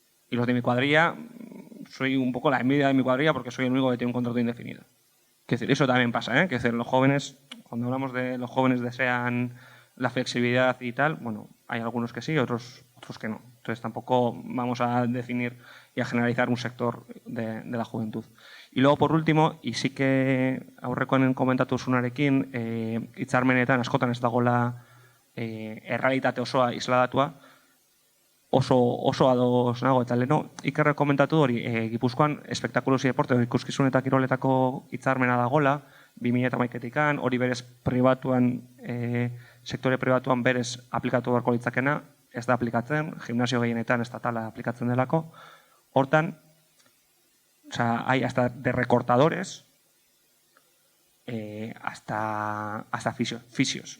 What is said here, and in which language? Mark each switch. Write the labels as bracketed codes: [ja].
[es] Y los de mi cuadrilla, soy un poco la envidia de mi cuadrilla porque soy el único que tiene un contrato indefinido. Quiero decir, eso también pasa, ¿eh? Quiero decir, los jóvenes, cuando hablamos de los jóvenes desean la flexibilidad y tal, bueno, hay algunos que sí, otros que no. Entonces tampoco vamos a definir y a generalizar un sector de la juventud. Y luego, por último, y sí que [eu] aurrekoen komentatu zunarekin, hitzarmenetan askotan ez dagoela errealitate osoa isladatua, oso ados nago, eta leheno, Ikerrek komentatu hori, Gipuzkoan espektakulosi deporte, ikuskizun eta kiroletako hitzarmena dagoela, 2011-etik, hori berez pribatuan, sektore pribatuan berez aplikatu beharko litzakena, ez da aplikatzen, gimnasio gehienetan estatala aplikatzen delako. [es] Hortan, o sea, hay hasta de recortadores hasta fisios.